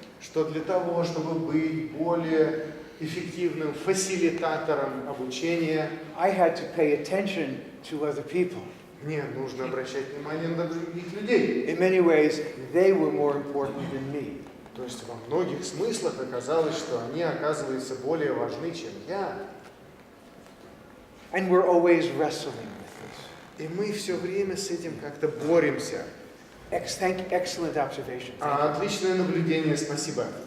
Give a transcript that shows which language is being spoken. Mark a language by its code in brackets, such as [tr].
[ru] что для того, чтобы быть более эффективным фасилитатором обучения, [en] I had to pay attention to other people. [ru] мне нужно обращать внимание на других людей. [en] In many ways, they were more important than me. [ru] То есть во многих смыслах оказалось, что они оказываются более важны, чем я. [en] And we're always wrestling with this. [ru] И мы все время с этим как-то боремся. [en] Excellent observation. [ru] Отличное наблюдение, спасибо.